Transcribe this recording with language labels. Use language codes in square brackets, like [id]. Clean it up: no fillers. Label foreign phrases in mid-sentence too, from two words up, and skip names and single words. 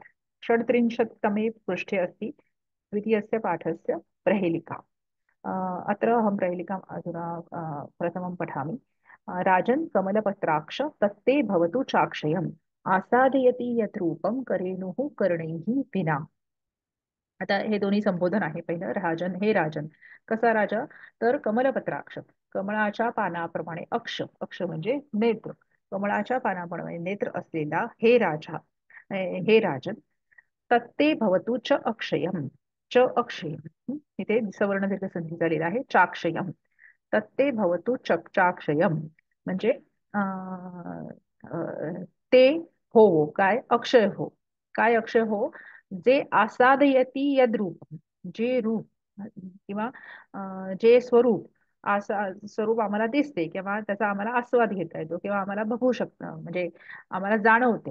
[sa] 37तमे पृष्ठे अस्ति द्वितीयस्य पाठस्य प्रहेलिका। अ, अत्र अहं प्रहेलिकाम् अधुना प्रथमं पठामि। राजन् कमलपत्राक्ष तत्ते भवतु चाक्षयम् आसादयति यत् रूपं करेणुः कर्णैः विना। [mr] आता हे दोन्ही संबोधन आहे. पहिलं राजन, हे राजन. कसा राजा? तर कमलपत्राक्ष, कमळाच्या पानाप्रमाणे, अक्ष, अक्ष म्हणजे नेत्र, कमळाच्या पानाप्रमाणे नेत्र असलेला हे राजा, हे राजन. [sa] तत्ते भवतु च अक्षयम, च अक्षयम. [mr] इथे सवर्ण दीर्घ संधी झालेला आहे, चाक्षयम. [sa] तत्ते भवतु चाक्षयम [mr] म्हणजे अं, ते हो, काय अक्षय हो, काय अक्षय हो, जे [sa] आसादयती यद रूप, [mr] जे रूप किंवा जे स्वरूप, स्वरूप आम्हाला दिसते किंवा त्याचा आम्हाला आस्वाद घेता येतो किंवा आम्हाला बघू शकतं, म्हणजे आम्हाला जाणवते.